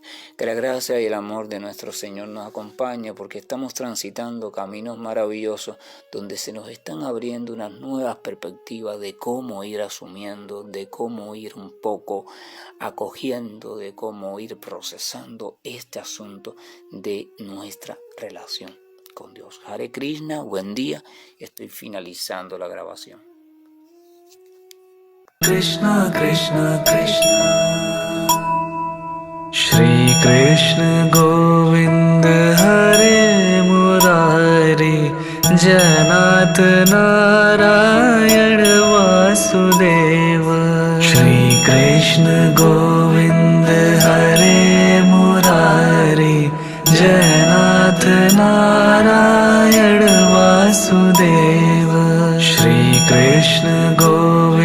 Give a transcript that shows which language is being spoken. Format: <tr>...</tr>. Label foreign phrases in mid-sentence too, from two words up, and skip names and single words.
<es>Que la gracia y el amor de nuestro Señor nos acompañe, porque estamos transitando caminos maravillosos donde se nos están abriendo unas nuevas perspectivas de cómo ir asumiendo, de cómo ir un poco acogiendo, de cómo ir procesando este asunto de nuestra relación con Dios. Hare Krishna, buen día. Estoy finalizando la grabación.</es> <hi>Krishna, Krishna, Krishna Shri Krishna गोविन्द हरे मुरारी जनत नारायण वासुदेव श्री कृष्ण गोविन्द हरे मुरारी जनत नारायण वासुदेव श्री कृष्ण गोविन्द</hi>